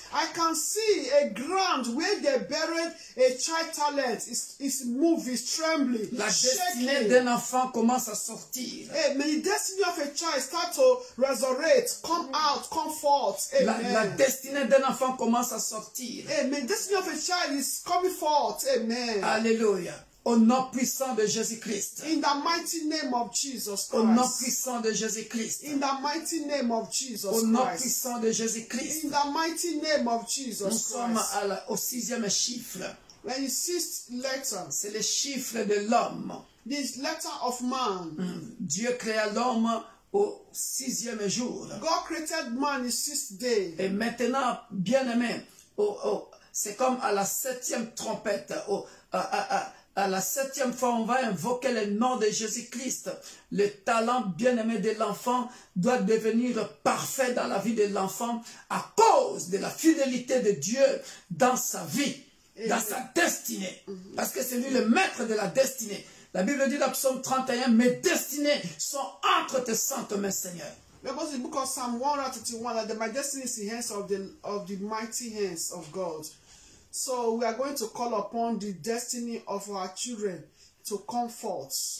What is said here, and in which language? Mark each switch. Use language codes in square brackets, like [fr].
[en] I can see a ground where they buried a child talent. It's moving, it's trembling. [fr] La destinée d'un enfant commence à sortir. Amen. [en] The destiny of a child start to resurrect, come out, come forth. Amen. [fr] La destinée d'un enfant commence à sortir. Amen. [en] The destiny of a child is coming forth. Amen. Alléluia. [fr] Au nom puissant de Jésus-Christ. [en] In the mighty name of Jesus Christ. [fr] Au nom puissant de Jésus-Christ. [en] In the mighty name of Jesus Christ. [fr] Au nom puissant de Jésus-Christ. [en] In the mighty name of Jesus [fr] Nous [en] Christ. [fr] sommes au sixième chiffre. [en] The sixth letter. [fr] C'est le chiffre de l'homme. [en] This letter of man. [fr] Dieu créa l'homme au sixième jour. [en] God created man the sixth day. [fr] Et maintenant, bien-aimé, c'est comme à la septième trompette, à la septième fois, on va invoquer le nom de Jésus-Christ. Le talent bien-aimé de l'enfant doit devenir parfait dans la vie de l'enfant à cause de la fidélité de Dieu dans sa vie, dans sa destinée. Parce que c'est lui le maître de la destinée. La Bible dit dans Psaume 31, mes destinées sont entre tes saintes mains, Seigneur. [en] Because in the book of Psalm 131, that my destiny is in the hands of the mighty hands of God. So we are going to call upon the destiny of our children to come forth.